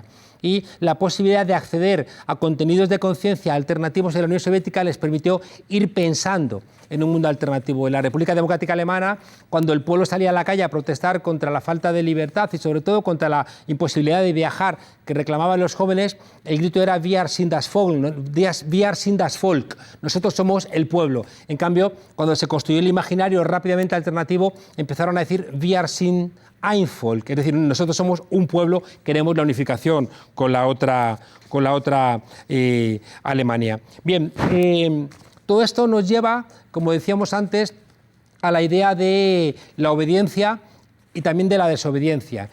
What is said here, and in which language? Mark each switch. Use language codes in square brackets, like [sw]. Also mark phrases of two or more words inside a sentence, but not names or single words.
[es] Y la posibilidad de acceder a contenidos de conciencia alternativos en la Unión Soviética les permitió ir pensando en un mundo alternativo. En la República Democrática Alemana, cuando el pueblo salía a la calle a protestar contra la falta de libertad y sobre todo contra la imposibilidad de viajar que reclamaban los jóvenes, el grito era [de] Wir sind das Volk, [es] ¿no? [de] Wir sind das Volk, [es] nosotros somos el pueblo. En cambio, cuando se construyó el imaginario rápidamente alternativo, empezaron a decir [de] Wir sind ein Volk, [es] es decir, nosotros somos un pueblo, queremos la unificación con la otra Alemania. Bien, todo esto nos lleva, como decíamos antes, a la idea de la obediencia y también de la desobediencia.